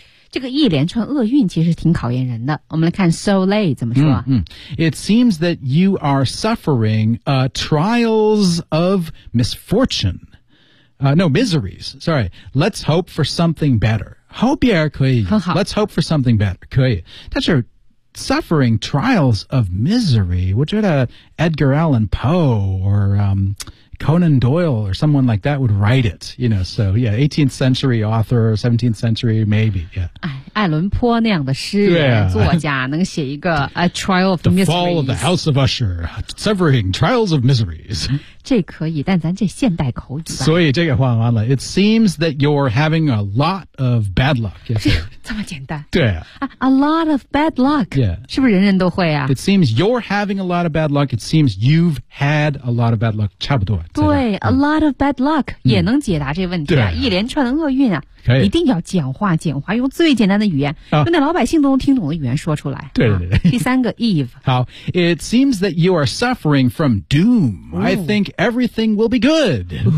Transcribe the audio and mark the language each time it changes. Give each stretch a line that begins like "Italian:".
Chinese: 这个一连串厄运其实挺考验人的。我们来看 so late 怎么说、
English: It seems that you are suffering trials of misfortune. Miseries. Sorry. Let's hope for something better. Hope
Chinese: 也可以。很好。
English: Let's hope for something better.
Chinese: 可以。
English: 但是 suffering trials of misery, 我觉得 Edgar Allan Poe or Conan Doyle or someone like that would write it, you know, so yeah, 18th century author, 17th century, maybe, yeah.
Chinese: 艾伦坡那样的诗人、作家能写一个
English: A Trial of the Miseries. The Fall of the House of Usher, Suffering Trials of Miseries.
Chinese: 这可以，但咱这现代口语吧。所以这个换完了
English: It seems that you're having a lot of bad luck.
Chinese: 这么简单。对啊。
English: A lot of bad luck. Yeah.
Chinese: 是不是人人都会啊
English: It seems you're having a lot of bad luck. It seems you've had a lot of bad luck.
Chinese: 差不多。对 ,
English: A lot of bad luck
Chinese: 也能解答这问题啊。对啊一连串的厄运啊。可以。一定要简化简化用最简单的语言、用那老百姓都能听懂的语言说出来。对对对。第三个 Eve。好。
English: It seems that you are suffering from doom.、I think everything will be good.、